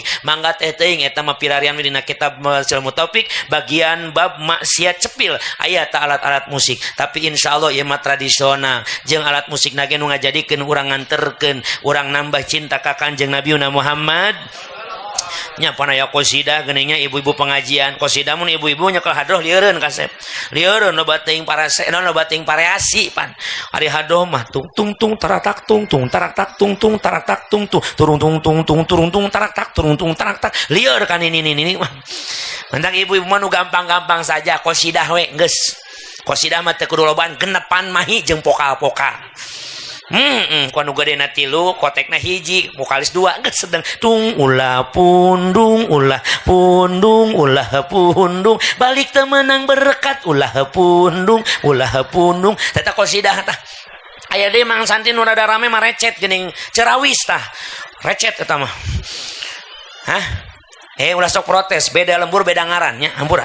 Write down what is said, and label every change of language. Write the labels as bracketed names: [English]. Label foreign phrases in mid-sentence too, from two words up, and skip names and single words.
[Sundanese] Mangga teh teuing eta mah pirarian dina kitab Sulamul Taufik bagian bab maksiat cepil aya ta alat-alat musik, tapi insyaallah ieu mah tradisional jeung alat musik nage nu ngajadikeun urang nganterkeun urang nambah cinta ka Kanjeng Nabi Muhammad. Nya panaya qosidah geuninnya ibu-ibu pengajian qosidah mun ibu-ibu nyekel hadroh lieureun kasep lieureun loba teuing pareasi pan ari hadroh mah tung tung tung taratak tung tung tarak tung tung tarak tung tung turung tung tung tung turung tung tarak turung tung tarak lieur kan ini mah mantang ibu-ibu mah nu gampang-gampang saja qosidah we geus qosidah mah teu kudu lobaan genepan mahi jeung pokal-pokal. Kuanu gadena 3 kotekna hiji vokalis 2 geus sedeng tung ulah pundung balik teu meunang berkat ulah pundung teta qosidah tah aya deui mang santri nu rada rame mah recet geuning cerawis tah recet eta mah ulah sok protes beda lembur beda ngaran nya hampura.